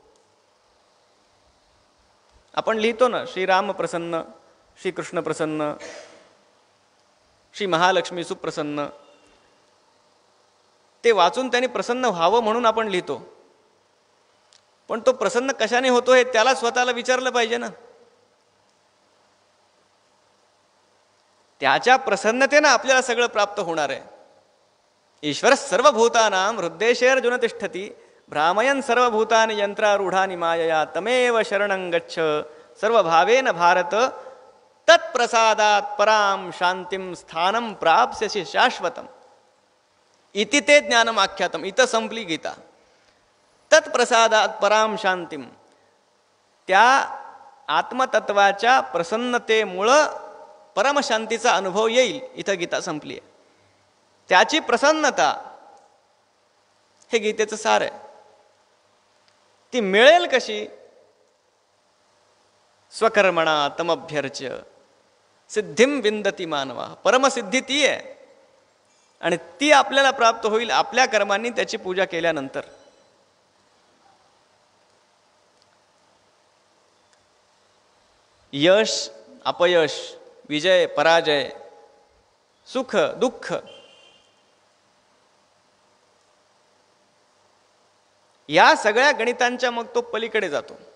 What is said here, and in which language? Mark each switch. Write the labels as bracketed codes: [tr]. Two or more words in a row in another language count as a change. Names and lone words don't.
[mr] आपण लिहितो ना, श्रीराम प्रसन्न, श्रीकृष्ण प्रसन्न, श्री महालक्ष्मी सुप्रसन्न. ते वाचून त्यांनी प्रसन्न व्हावं म्हणून आपण लिहितो. पण तो प्रसन्न कशाने होतो हे त्याला स्वतःला विचारलं पाहिजे ना. त्याच्या प्रसन्नतेनं आपल्याला सगळं प्राप्त होणार आहे. [sa] ईश्वर सर्वभूतानां हृद्देशेर्जुन तिष्ठती भ्रामयन् सर्वभूतानि यंत्रारूढानि मायया तमेव शरणं गच्छ सर्वभावेन भारत तत्प्रसादात् परां शांतिं स्थानं प्राप्स्यसि शाश्वतम् इति ते ज्ञानम् आख्यातम्. [mr] इथं संपली गीता. [sa] तत्प्रसादात् परां शांतिं, [mr] त्या आत्मतत्वाच्या प्रसन्नतेमुळं परमशांतीचा अनुभव येईल. इथं गीता संपली आहे. त्याची प्रसन्नता हे गीतेचं सार आहे. ती मिळेल कशी? [sa] स्वकर्मणा तमभ्यर्च्य सिद्धिं विंदती मानवा. [mr] परमसिद्धी ती आहे आणि ती आपल्याला प्राप्त होईल आपल्या कर्मांनी त्याची पूजा केल्यानंतर. यश अपयश, विजय पराजय, सुख दुःख या सगळ्या गणितांच्या मग तो पलीकडे जातो.